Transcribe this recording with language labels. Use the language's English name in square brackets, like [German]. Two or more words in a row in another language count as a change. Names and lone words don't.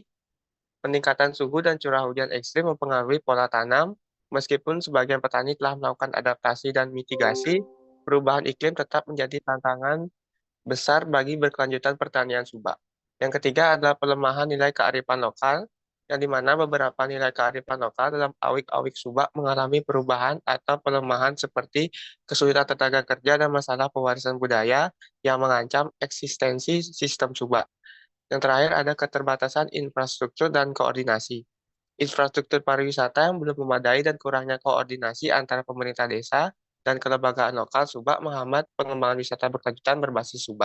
[Indonesian] Peningkatan suhu dan curah hujan ekstrim mempengaruhi pola tanam. Meskipun sebagian petani telah melakukan adaptasi dan mitigasi, perubahan iklim tetap menjadi tantangan besar bagi berkelanjutan pertanian Subak. Yang ketiga adalah pelemahan nilai kearifan lokal, yang dimana beberapa nilai kearifan lokal dalam awik-awik Subak mengalami perubahan atau pelemahan seperti kesulitan tenaga kerja dan masalah pewarisan budaya yang mengancam eksistensi sistem Subak. Yang terakhir ada keterbatasan infrastruktur dan koordinasi. Infrastruktur pariwisata yang belum memadai dan kurangnya koordinasi antara pemerintah desa dan kelembagaan lokal Subak menghambat pengembangan wisata berkelanjutan berbasis Subak.